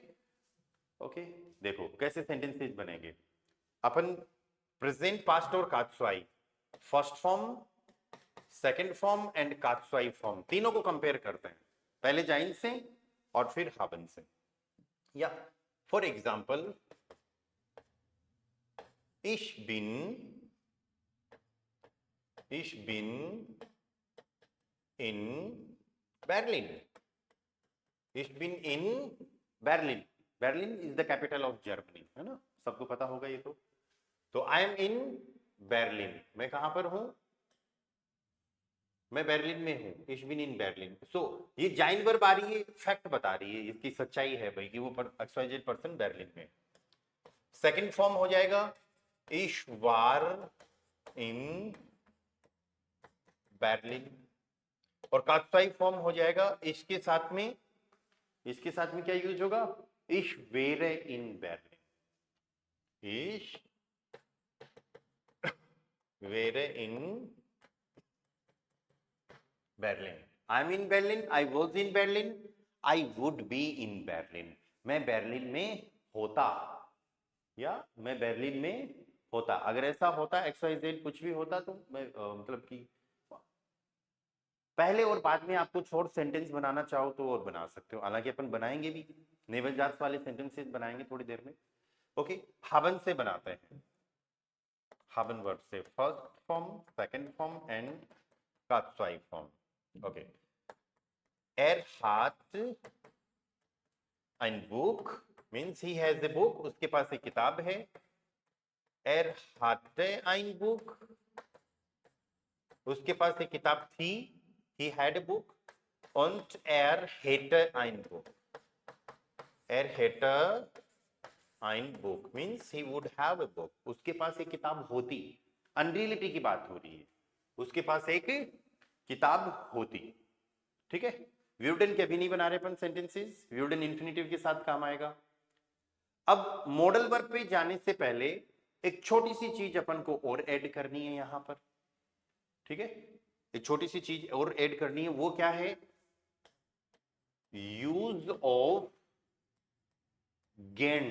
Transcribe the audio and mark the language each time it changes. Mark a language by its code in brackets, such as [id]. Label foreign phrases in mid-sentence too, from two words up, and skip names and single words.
[hi] ओके, देखो कैसे सेंटेंसेस बनेंगे। अपन [en] present, past [hi] और कात्स्वाई, [en] first form, second form and Konjunktiv form [hi] तीनों को कंपेयर करते हैं, पहले जाइन से और फिर हाबन से। या [en] for example [de] ich bin in Berlin, ich bin in Berlin, [en] Berlin is the capital of Germany, [hi] है ना, सबको पता होगा ये तो [en] I am in Berlin, [hi] मैं कहां पर हूं, मैं बर्लिन में हूं, ich bin in बर्लिन। सो ये जाइन वर्ब आ रही है, फैक्ट बता रही है, इसकी सच्चाई है भाई कि वो XYZ पर्सन बर्लिन में। [en] second form [hi] हो जाएगा [de] ich war in Berlin, [hi] और [en] Konjunktiv form [hi] हो जाएगा इसके साथ में क्या यूज होगा, [de] ich wäre in Berlin, ich wäre in Berlin, [en] I'm in Berlin, I was in Berlin, I would be in Berlin, [hi] मैं बर्लिन में होता, या मैं बर्लिन में होता, अगर ऐसा होता XYZ कुछ भी होता तो मैं मतलब कि पहले और बाद में आप कुछ और सेंटेंस बनाना चाहो तो और बना सकते हो, हालांकि अपन बनाएंगे भी, नेवल जार्स वाले सेंटेंसेस बनाएंगे थोड़ी देर में। ओके, हाबन से बनाते हैं, हाबन वर्ब से, [en] first form, second form and Konjunktiv form. [hi] ओके, [de] er hat ein Buch [en] means he has a book, [hi] उसके पास एक किताब है, [de] er hatte ein Buch, [hi] उसके पास एक किताब थी, [en] he had a book, [de] und er hätte ein Buch, er hätte ein Buch [en] means he would have a book, [hi] उसके पास एक किताब होती, अनरियलिटी की बात हो रही है, उसके पास एक किताब होती, ठीक है। व्यूडन के अभी नहीं बना रहे अपन सेंटेंसेस, [de] würden Infinitiv [hi] के साथ काम आएगा। अब [en] modal verb [hi] पे जाने से पहले एक छोटी सी चीज अपन को और ऐड करनी है यहां पर, ठीक है, एक छोटी सी चीज और ऐड करनी है, वो क्या है, [en] use of [hi] गेन।